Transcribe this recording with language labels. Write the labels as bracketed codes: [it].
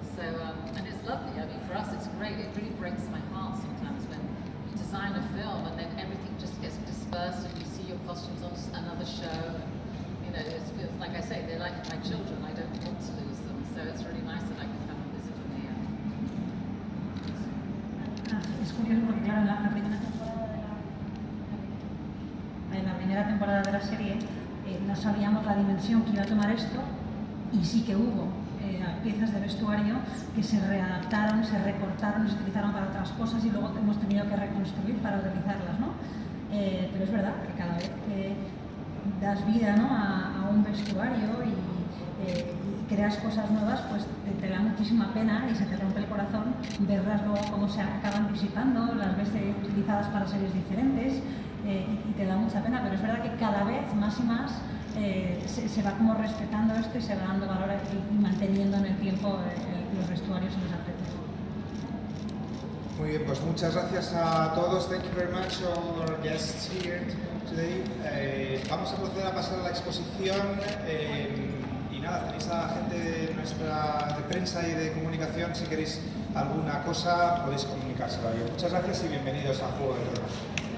[en] So, and it's lovely. I mean, for us, it's great. It really breaks my heart sometimes when you design a film and then everything just gets dispersed and you see your costumes on another show. You know, it feels like I say, they're like my children. I don't want to lose them. So it's really nice that I can come and visit them here. [es] Es curioso porque, claro, en la primera temporada de la serie no sabíamos la dimensión que iba a tomar esto, y sí que hubo piezas de vestuario que se readaptaron, se recortaron y se utilizaron para otras cosas, y luego hemos tenido que reconstruir para utilizarlas, ¿no? Pero es verdad que cada vez que das vida, ¿no?, a un vestuario y creas cosas nuevas, pues te da muchísima pena y se te rompe el corazón verlas luego cómo se acaban disipando, las ves utilizadas para series diferentes, y te da mucha pena, pero es verdad que cada vez más y más se va como respetando esto y se va dando valor y manteniendo en el tiempo los vestuarios y los atletas. Muy bien, pues muchas gracias a todos. [en] Thank you very much all our guests here today. [es] Vamos a proceder a pasar a la exposición. Y nada, tenéis a la gente de nuestra de prensa y de comunicación. Si queréis alguna cosa, podéis comunicárselo a ellos. Muchas gracias y bienvenidos a Juego de Tronos.